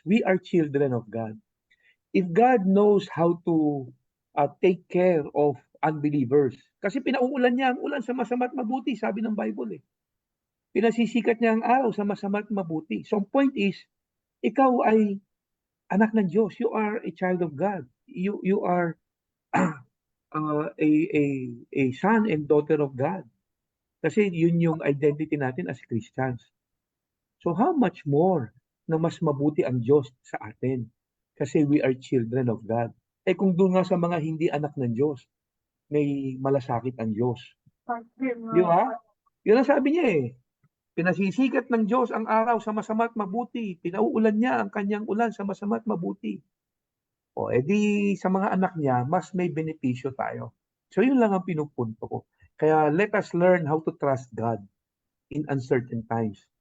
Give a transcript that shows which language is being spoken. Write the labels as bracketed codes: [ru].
[en] We are children of God. If God knows how to take care of unbelievers, [tl] kasi pinauulan niya ang ulan sa masama't mabuti, sabi ng Bible. Pinasisikat niya ang araw sa masama't mabuti. [en] So, ang point is, [tl] ikaw ay anak ng Diyos. [en] You are a child of God. You are a son and daughter of God. [tl] Kasi yun yung identity natin [en] as Christians. So how much more [tl] na mas mabuti ang Diyos sa atin? Kasi [en] we are children of God. [tl] Kung doon nga sa mga hindi anak ng Diyos, may malasakit ang Diyos. Di ba? Yun ang sabi niya Pinasisikat ng Diyos ang araw sa masama't mabuti. Pinauulan niya ang kanyang ulan sa masama't mabuti. Edi sa mga anak niya, mas may benepisyo tayo. So yun lang ang pinupunto ko. Kaya [en] let us learn how to trust God in uncertain times.